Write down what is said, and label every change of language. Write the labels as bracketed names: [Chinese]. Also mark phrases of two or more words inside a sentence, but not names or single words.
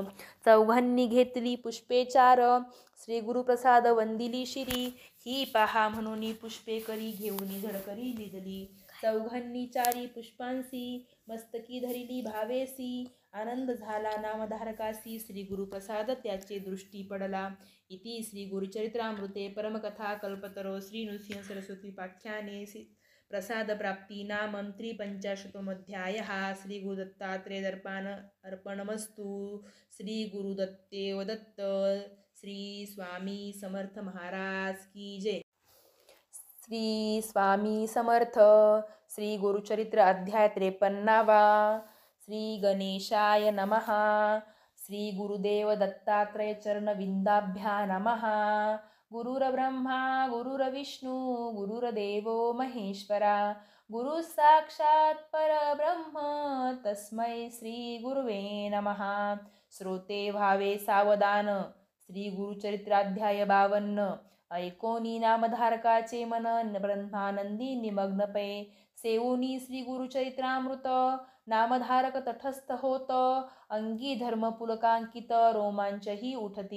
[Marathi] चौघांनी घेतली पुष्पे चार श्री गुरुप्रसाद वंदिली शिरी. ही पहा म्हणून पुष्पे करी घेऊन झडकरी लिदली. चौघांनी चारी पुष्पांसी मस्तकी धरिली भावेसी. आनंद झाला नामधारकासी श्री गुरुप्रसाद त्याचे दृष्टी पडला. [Sanskrit] इति श्री गुरुचरित्रामृते परमकथा कल्पतरो श्री नृसिंह सरस्वती पाख्याने प्रसाद प्राप्ती नामं 53 श्री गुरुदत्तात्रेय दर्पण अर्पणमस्तु. [Marathi] श्री गुरुदत्तेव दत्त. [Hindi] श्री स्वामी समर्थ महाराज की जय. [Marathi] श्री स्वामी समर्थ. श्री गुरुचरित्र अध्याय 53. [Sanskrit] श्री गणेशाय नमः. श्री गुरुदेव दत्तात्रेय चरणविंदाभ्या नमः. गुरुर्ब्रह्मा गुरुर्विष्णू गुरुर्देवो महेश्वरा. गुरु साक्षात् परब्रह्म तस्मै श्री गुरुवे नमः. [Marathi] श्रोते व्हावे सावधान. श्री गुरुचरित्राध्याय 52. ऐकोनी नामधारकाचे मन ब्रह्मानंदी निमग्न पै. सेवुनी श्री गुरुचरित्रामृत नामधारक तटस्थ होत. अंगी धर्म पुलकांकित रोमांचही उठती.